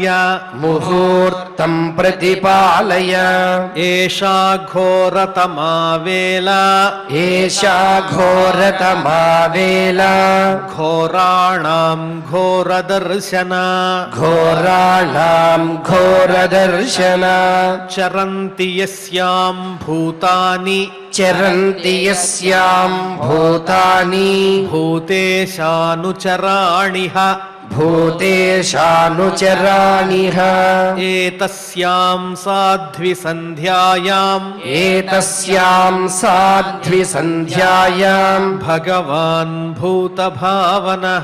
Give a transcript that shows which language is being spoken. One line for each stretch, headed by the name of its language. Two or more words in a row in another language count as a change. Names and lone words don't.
Sanskrit: ముహూర్తం ప్రతిపాలయ ఏషా ఘోరతమా వేళ ఏషా ఘోరతమా వేళ ఘోరాణం ఘోరదర్శన ఘోరాణాం ఘోరదర్శన చరంతి యస్యాం భూతాని చరంతి యస్యాం భూతాని భూతేశానుచరాణిహ భూతేశానుచరాణిహ ఏతస్యాం సాధ్వి సంధ్యాయాం ఏతస్యాం సాధ్వి సంధ్యాయాం భగవాన్ భూతభావనః